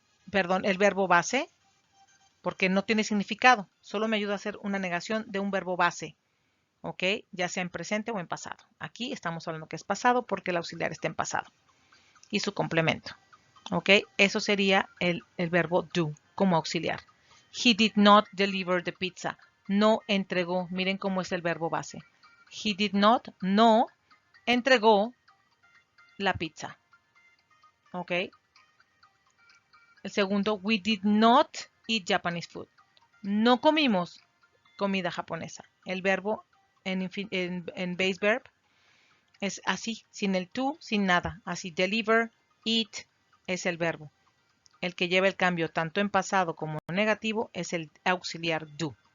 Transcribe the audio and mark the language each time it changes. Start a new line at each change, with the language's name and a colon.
Spanish: Perdón, el verbo base, porque no tiene significado, solo me ayuda a hacer una negación de un verbo base. ¿Ok? Ya sea en presente o en pasado. Aquí estamos hablando que es pasado porque el auxiliar está en pasado. Y su complemento. ¿Ok? Eso sería el verbo do como auxiliar.
English: He did not deliver the pizza.
Spanish: No entregó. Miren cómo es el verbo base.
English: He did not,
Spanish: no, entregó la pizza. ¿Ok? El segundo,
English: we did not eat Japanese food.
Spanish: No comimos comida japonesa. El verbo en base verb es así, sin el to, sin nada. Así, deliver, eat es el verbo. El que lleva el cambio tanto en pasado como en negativo es el auxiliar do.